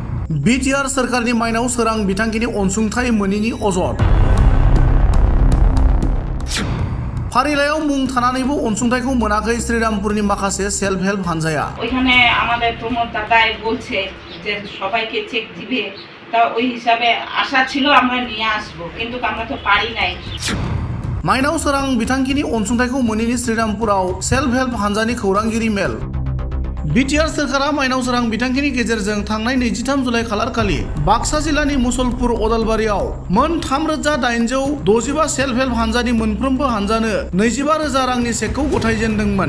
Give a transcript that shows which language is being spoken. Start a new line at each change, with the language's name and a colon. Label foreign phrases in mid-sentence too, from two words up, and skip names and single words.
Bodo: बिटिआर सोरखारनि माइनाव सोरां बिथांखिनि अनसुंथाइ मोनैनि अजद। फारिलाइयाव मुं थानानैबो अनसुंथाइखौ मोनाखै श्रीरामपुरनि माखासे
English: self help
Bodo: हानजाया।
Bangla: ওইখানে আমাদের প্রমোদ দাদাই বলছে যে সবাইকে চেক দিবে, তা ওই হিসাবে আশা ছিল আমরা নিয়ে আসবো, কিন্তু আমরা তো পারি নাই।
Bodo: माइनाव सोरां बिथांखिनि अनसुंथाइखौ मोनैनि श्रीरामपुराव
English: self help
Bodo: हानजानि खौरांगिरि मेल। बिटिआर सोरखारा माइनाव सोरां बिथांखिनि गेजेरजों थांनाय 23 जुलाइ खालारखालि बाक्सा जिल्लानि मुसलपुर अदालबारियाव मोन 3865
English: self help
Bodo: हानजानि मोनफ्रोमबो हानजानो 25,000 रांनि चेकखौ गथायजेनदोंमोन।